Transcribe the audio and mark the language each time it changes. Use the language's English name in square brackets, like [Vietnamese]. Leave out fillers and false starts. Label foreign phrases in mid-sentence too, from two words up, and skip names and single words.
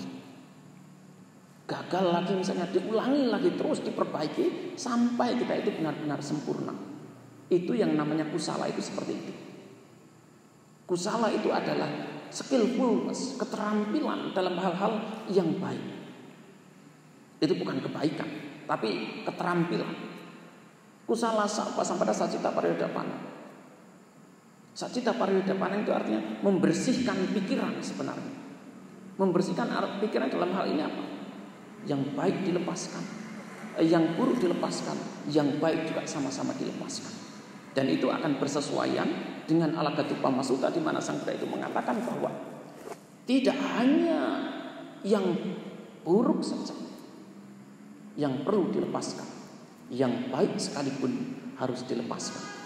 [Indonesian] Gagal lagi, misalnya diulangi lagi, terus diperbaiki sampai kita itu benar-benar sempurna. Itu yang namanya kusala, itu seperti itu. Kusala itu adalah skillfulness, keterampilan dalam hal-hal yang baik. Itu bukan kebaikan, tapi keterampilan. [Pali] Kusala sampada sacita pariyodapana. Sacita pariyodapana [Indonesian] itu artinya membersihkan pikiran sebenarnya. Membersihkan pikiran dalam hal ini apa? Yang baik dilepaskan, yang buruk dilepaskan, yang baik juga sama-sama dilepaskan. Dan itu akan bersesuaian dengan Alagaddupama Sutta, di mana Sang Buddha itu mengatakan bahwa tidak hanya yang buruk saja yang perlu dilepaskan, yang baik sekalipun harus dilepaskan.